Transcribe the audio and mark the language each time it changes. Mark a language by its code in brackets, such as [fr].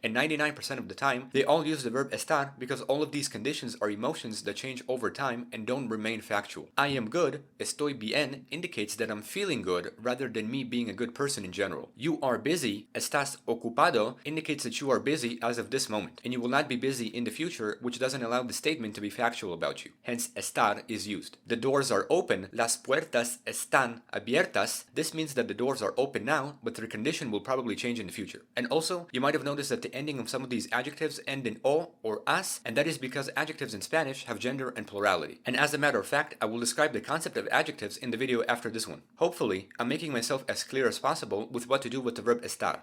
[en] And 99% of the time, they all use the verb estar because all of these conditions are emotions that change over time and don't remain factual. I am good, [es] estoy bien, [en] indicates that I'm feeling good rather than than me being a good person in general. You are busy, [es] estás ocupado, [en] indicates that you are busy as of this moment, and you will not be busy in the future, which doesn't allow the statement to be factual about you. Hence, estar is used. The doors are open, [es] las puertas están abiertas. [en] This means that the doors are open now, but their condition will probably change in the future. And also, you might have noticed that the ending of some of these adjectives end in o or as, and that is because adjectives in Spanish have gender and plurality. And as a matter of fact, I will describe the concept of adjectives in the video after this one. Hopefully, I'm making myself as clear as possible with what to do with the verb estar.